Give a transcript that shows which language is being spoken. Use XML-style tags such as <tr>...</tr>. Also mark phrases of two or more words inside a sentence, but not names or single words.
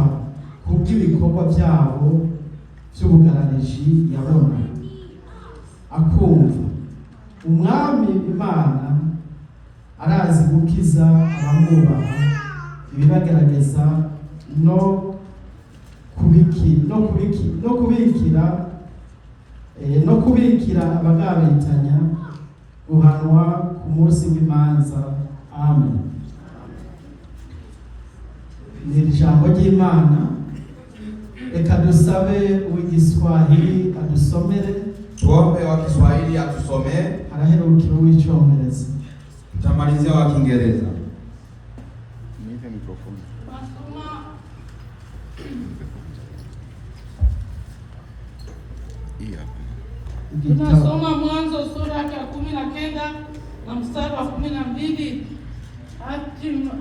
<rn>kubw'ibikorwa byabo by'ubugarariji yabona, akumva Umwami Imana arazi gukiza abamwubaha ibibagerageza no kubikira abagabitanya guhanwa ku munsi w'imanza. Amen. Ni ijambo ry'Imana. Reka dusabe uw'igiswahili adusomere.</rn> <sw>Tuombe wa Kiswahili atusomee.</sw> <rn>Araherukira uw'icyongereza.</rn> <sw>Tutamalizia wa Kiingereza. Nipe mikrofoni. Tunasoma Mwanzo sura ya 19 na mstari wa 12 hadi</sw>